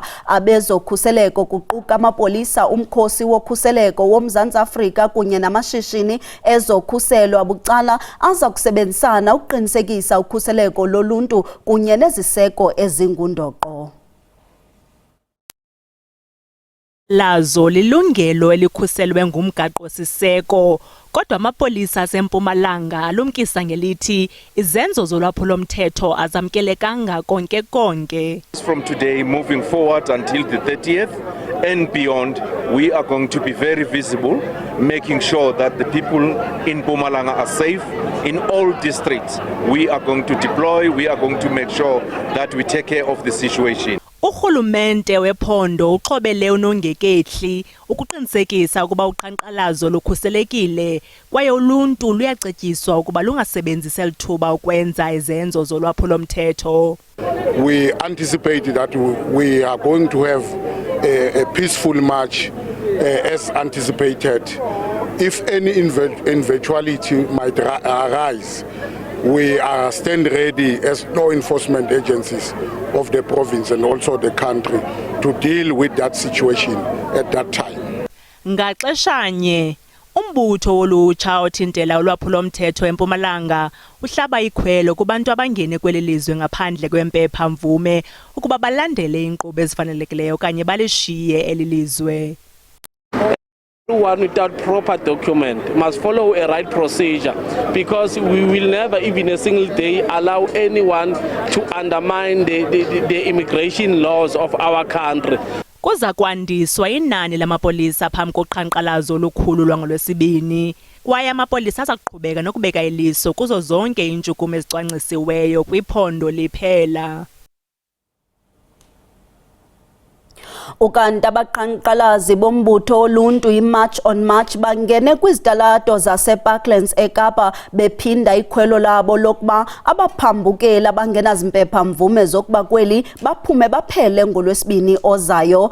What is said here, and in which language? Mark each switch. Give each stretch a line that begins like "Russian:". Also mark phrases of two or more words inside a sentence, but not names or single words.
Xhosa: Abezokhuseleko kuquka amapolisa, umkhosi wokhuseleko woMzantsi Afrika kunye namashishini ezokhuselo abucala aza kusebenzisana ukuqinisekisa ukhuseleko loluntu kunye neziseko ezingundoqo. Lazo lilungelo elikhuselwe ngumgaqo siseko kodwa amapolisa aseMpumalanga alumkisa ngelithi izenzo zolwaphulomthetho azamkelekanga konke konke.
English: From today moving forward until the 30th and beyond, we are going to be very visible, making sure that the people in Mpumalanga are safe in all districts. We are going to deploy, we are going to make sure that we take care of the situation.
Xhosa: Urhulumente wephondo uxhobele uNongekehli ukuqinisekisa ukuba uqhankqalazo lukhuselekile kwaye uluntu luyacetyiswa ukuba lungasebenzisi lithuba ukwenza izenzo zolwaphulo-mthetho.
English: We anticipate that we are going to have a peaceful march as anticipated. If any eventuality might arise, we are stand ready as law enforcement agencies of the province and also the country to deal with that situation at that time.
Xhosa: Ngaxeshanye umbutho wolutsha othintela ulwaphulo-mthetho eMpumalanga uhlaba ikhwelo kubantu abangene kweli lizwe ngaphandle kwempepha mvume ukuba balandele inkqubo ezifanelekileyo okanye balishiye eli lizwe.
English: Everyone without proper document must follow a right procedure, because we will never even a single day allow anyone to undermine the immigration laws of our country.
Xhosa: Kuza kwandiswa inani lamapolisa phambi koqhankqalazo olukhulu lwangolwesibini kwaye amapolisa aza kuqhubeka nokubeka iliso kuzo zonke iintshukumo ezicwangcisiweyo kwiphondo liphela. Ukanti abaqhankqalazi bombutho oluntu iMarch on March bangene kwizitalato zaseParklands eKapa bephinda ikhwelo labo lokuba abaphambukeli abangenazimpepha mvume zokuba kweli baphume baphele ngolwesibini ozayo.